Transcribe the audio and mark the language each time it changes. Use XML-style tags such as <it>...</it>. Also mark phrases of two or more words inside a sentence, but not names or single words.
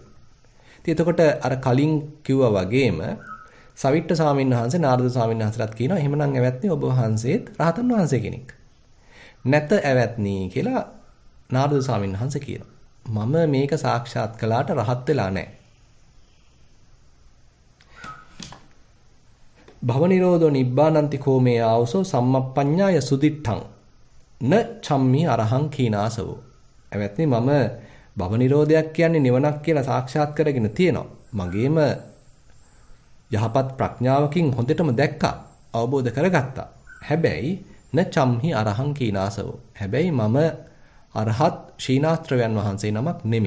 <si>ඉතින් එතකොට අර කලින් කිව්වා වගේම සවිට්ඨ ස්වාමීන් වහන්සේ නාරද ස්වාමීන් වහන්සේලාත් කියනවා එහෙමනම් ඇවැත්නි ඔබ වහන්සේත් රහතන් වහන්සේ කෙනෙක්. නැත ඇවැත්නි කියලා නාරද ස්වාමීන් වහන්සේ කියනවා. මම මේක සාක්ෂාත් කළාට රහත් වෙලා නැහැ.</si> <pi>භව නිරෝධෝ නිබ්බානන්ති කෝමේ ආවසෝ සම්මප්පඤ්ඤාය සුදිට්ඨං න චම්මි අරහං කීනාසවෝ.</pi> <si>එවත්නි මම භව නිරෝධයක් කියන්නේ නිවනක් කියලා සාක්ෂාත් කරගෙන තියෙනවා. මගේම යහපත් ප්‍රඥාවකින් හොඳටම දැක්කා, අවබෝධ කරගත්තා.</si> <pi>හැබැයි න චම්හි අරහං කීනාසවෝ.</pi> <si>හැබැයි මම අරහත් ශීනාස්ත්‍රයන් වහන්සේ නමක් නෙමෙයි.</si>